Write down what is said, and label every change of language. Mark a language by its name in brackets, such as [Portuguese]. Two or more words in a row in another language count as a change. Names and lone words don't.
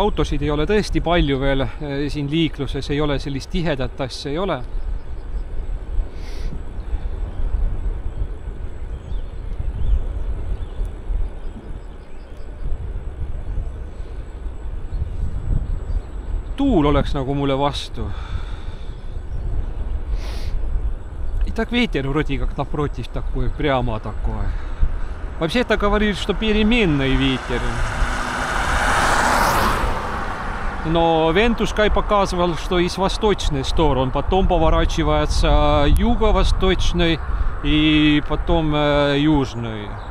[Estonian] Autosid ei ole tõesti palju veel siin liikluses, ei ole sellist tihedat asja, ei ole. Tuul oleks nagu mulle vastu. [Russian] И так ветер вроде как напротив такой, прямо такой. Вообще-то говорит, что переменный ветер. Но Вентускай показывал, что из восточной стороны, потом поворачивается юго-восточной и потом южной.